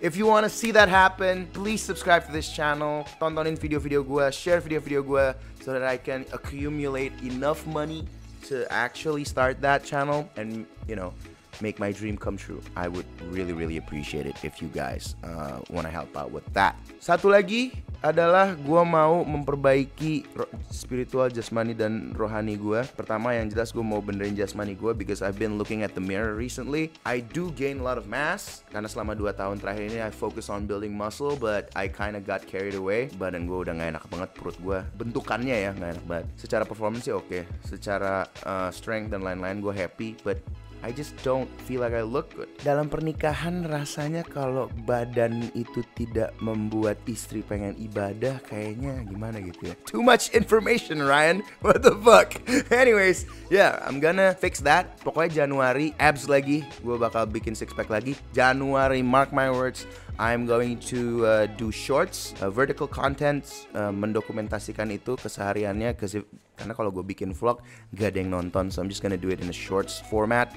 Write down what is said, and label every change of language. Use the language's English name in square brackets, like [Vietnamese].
[English] If you wanna see that happen, please subscribe to this channel, [Indonesian] tontonin video-video gue, share video-video gue, [English] so that I can accumulate enough money to actually start that channel and, you know, make my dream come true. I would really appreciate it if you guys wanna help out with that. [Indonesian] Satu lagi adalah gue mau memperbaiki spiritual, jasmani, dan rohani gue. Pertama yang jelas gue mau benerin jasmani gue, [English] because I've been looking at the mirror recently. I do gain a lot of mass, [Indonesian] karena selama 2 tahun terakhir ini [English] I focus on building muscle, but I kinda got carried away. [Indonesian] Badan gue udah gak enak banget, perut gue bentukannya ya gak enak banget. Secara performance sih oke, secara strength dan lain-lain gue happy, [English] but I just don't feel like I look good. [Indonesian] Dalam pernikahan rasanya kalau badan itu tidak membuat istri pengen ibadah, kayaknya gimana gitu ya. [English] Too much information, Ryan. What the fuck? Anyways, yeah, I'm gonna fix that. [Indonesian] Pokoknya Januari, abs lagi. Gue bakal bikin six pack lagi. [English] Januari, mark my words, I'm going to do shorts, vertical content, [Indonesian] mendokumentasikan itu kesehariannya, karena kalau gue bikin vlog gak ada yang nonton, [English] so I'm just gonna do it in a shorts format.